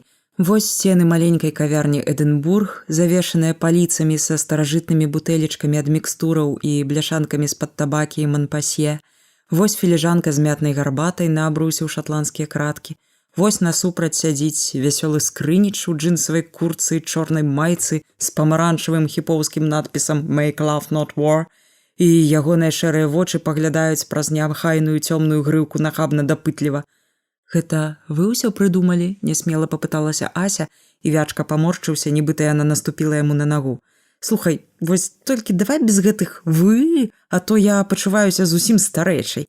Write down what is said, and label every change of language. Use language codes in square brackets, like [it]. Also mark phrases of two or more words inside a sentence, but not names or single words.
[be] Вось сцены маленькай кавярні Эдынбург, завешаныя паліцамі са старажытнымі бутэлечкамі ад мікстураў і бляшанкамі з-пад табакі і манпасье. Вось філіжанка з мятнай гарбатай на абрусе ў шатландскія краткі. Вось насупраць сядзіць вясёлы Скрыніч у джинсавай курцы і чорнай майцы з памаранчавым хіпоўскім надпісам [en] «Make love not war», [be] і ягоныя шэрыя вочы паглядаюць праз неабхайную цёмную грыўку нахабна дапытліва. «Гэта вы ўсё прыдумалі?» – нясмела папыталася Ася, і Вячка паморшчыўся, нібыта яна наступіла яму на нагу. «Слухай, вось толькі давай без гэтых «вы», а то я пачуваюся зусім старэйшай.